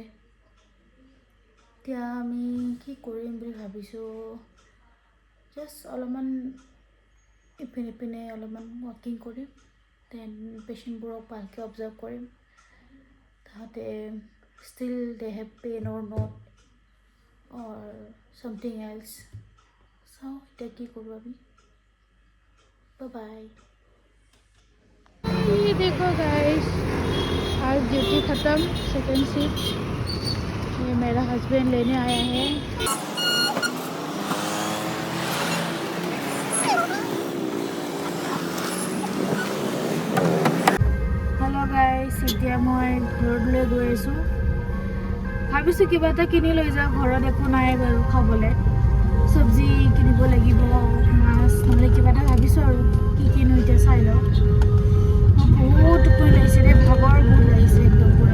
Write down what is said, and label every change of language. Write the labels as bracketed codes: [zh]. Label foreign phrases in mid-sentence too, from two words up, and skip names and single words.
[as] এতিয়া আমি কি কৰিম বুলি ভাবিছোঁ, জাষ্ট অলপমান ইপিনে অলপমান ৱাকিং কৰিম, দেন পেচেণ্টবোৰক ভালকৈ অবজাৰ্ভ কৰিম। [en] তাহাঁতে still they have pain or not or something else. [as] চাওঁ এতিয়া কি কৰোঁ আমি। बाय। [hi] ये देखो गाइस, आज ड्यूटी ख़त्म, [en] second shift. [hi] ये मेरा हस्बैंड लेने आया है। [en] hello guys, [as] এতিয়া মই ঘৰলৈ গৈ আছোঁ। ভাবিছোঁ কিবা এটা কিনি লৈ যাওঁ, ঘৰত একো নাই বাৰু খাবলৈ। চব্জি কিনিব লাগিব, মাছ নহ'লে কিবা এটা ভাবিছোঁ আৰু কি কিনো এতিয়া চাই লওঁ। বহুত টোপনি লাগিছে দেই, ভাগৰ বহুত লাগিছে একদম পুৰা।